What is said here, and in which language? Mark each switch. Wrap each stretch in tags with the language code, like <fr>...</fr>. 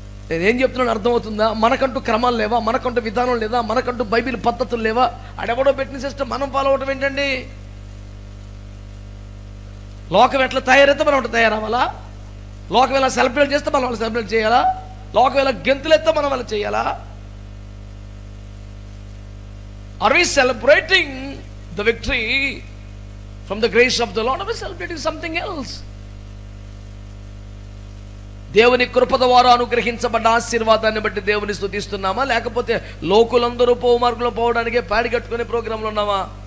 <te>నేనేం చెప్తున్నాను అర్థమవుతుందా? మనకంటూ క్రమాలు లేవా? మనకంటూ విధానం లేదా? మనకంటూ బైబిల్ పద్ధతులు లేవా? అడెవడో పెట్టిన సిస్టమ్ మనం ఫాలో అవడం ఏంటండి? లోకం ఎట్లా తయారైతే మనం అట్లా తయారవ్వాలా? లోకం ఎలా సెలబ్రేట్ చేస్తే మనం వాళ్ళు సెలబ్రేట్ చేయాలా? లోకం ఎలా గెంతులెత్తే మనం వాళ్ళు చేయాలా?</te> <en>Are we celebrating the victory from the grace of the Lord? Are we celebrating something else?</en> <te>దేవుని కృప ద్వారా అనుగ్రహించబడ్డ ఆశీర్వాదాన్ని బట్టి దేవుని స్తుతిస్తున్నామా, లేకపోతే లోకులందరూ పోవు మార్గంలో పోవడానికే పాడి కట్టుకునే ప్రోగ్రాంలు ఉన్నామా?</te>